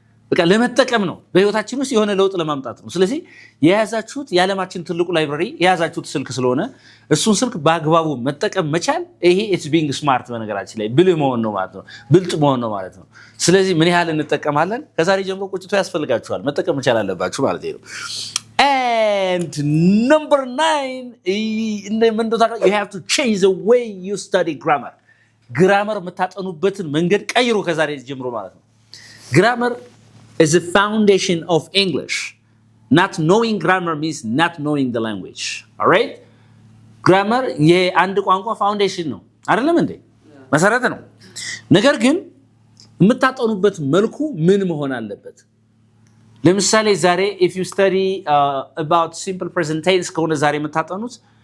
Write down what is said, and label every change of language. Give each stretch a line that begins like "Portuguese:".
Amharic: በቃ ለመጠቀም ነው በህይወታችን ውስጥ የሆነ ለውጥ ለማምጣት ነው ስለዚህ የያዛችሁት የዓለማችን ትልቁ ላይብረሪ የያዛችሁት ስልክ ስለሆነ እሱን ስልክ በአግባቡ መጠቀም መቻል ይሄ
English: it's being smart
Amharic: በነገራችን ላይ ብልህ መሆን ነው ማለት ነው ብልጥ መሆን ነው ማለት ነው ስለዚህ ምን ያህል እንጠቀማለን ከዛሬ ጀምሮ ቁጭቶ ያስፈልጋችኋል መጠቀም መቻል አለባችሁ ማለት ነው
English: and number 9 in the you have to change the way you study grammar
Amharic: መታጠኑበትን መንገድ ቀይሩ ከዛሬ ጀምሮ ማለት ነው
English: grammar is the foundation of English. Not knowing grammar means not knowing the language. All right?
Amharic: Grammar የአንድ ቋንቋ ፋውንዴሽን ነው አይደለም እንዴ መሰረት ነው ነገር ግን የምታጠኑበት መልኩ ምን መሆን አለበት ለምሳሌ ዛሬ
English: if you study about simple present tense
Amharic: ከሆነ ዛሬ የምታጠኑት